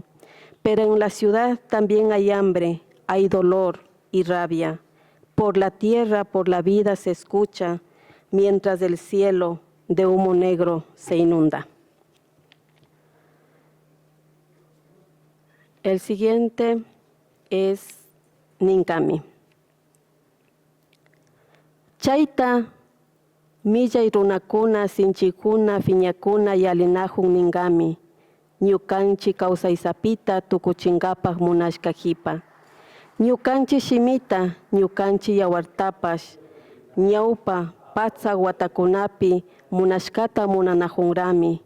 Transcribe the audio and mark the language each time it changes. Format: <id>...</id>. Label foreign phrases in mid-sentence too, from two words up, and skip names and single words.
<es>Pero en la ciudad también hay hambre, hay dolor y rabia. Por la tierra, por la vida se escucha, mientras el cielo de humo negro se inunda. El siguiente es Ninkami.</es> <qu>Chaita, millay runakuna, sinchikuna, fiñakuna, yalinajun ningami. Ñukanchi kawsaysapita tukuchinkapaj munashkajipa. Ñukanchi shimita, ñukanchi yawartapash, ñawpa, patsa watakunapi, munashkata munanajunrami.</qu>